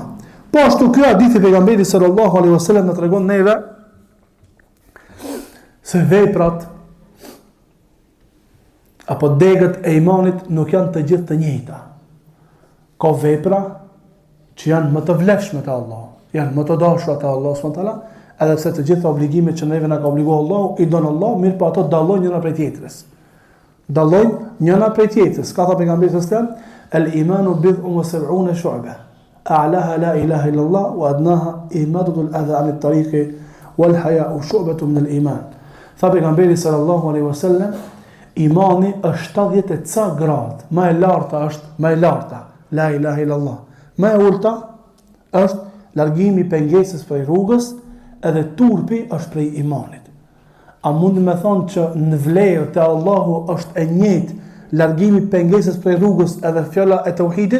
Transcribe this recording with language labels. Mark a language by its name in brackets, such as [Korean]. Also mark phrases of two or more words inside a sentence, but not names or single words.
[Albanian] Po ashtu ky hadith i pejgamberit [Arabic] صلى الله عليه وسلم [Albanian] na tregon neve se veprat apo degët e imanit nuk janë të gjithë të njëjta. Ka vepra që janë më të vlefshme te Allah, janë më të dashura te Allah [Arabic] سبحانه وتعالى, [Albanian] edhe pse të gjitha obligimet që neve na ka obliguar Allahu, i don Allah, mirë po ato dallojnë njëra prej tjetrës. Dallojnë njëra prej tjetrës. Ka thënë pejgamberi [Arabic] صلى الله عليه وسلم الإيمان بضع وسبعون شعبة أعلاها لا إله إلا الله وأدناها إماطة الأذى عن الطريق والحياء شعبة من الإيمان." [Albanian] Tha pejgamberi [Arabic] صلى الله عليه وسلم, [Albanian] imani është 70 ca gradë. Më e larta është, më e larta, [Arabic] لا إله إلا الله. [Albanian] Më e ulta është largimi i pengesës prej rrugës, edhe turpi është prej imanit. A mund me thonë që në vlerë te Allahu është e njëjtë largimi i pengesës prej rrugës edhe fjala e tauhidit?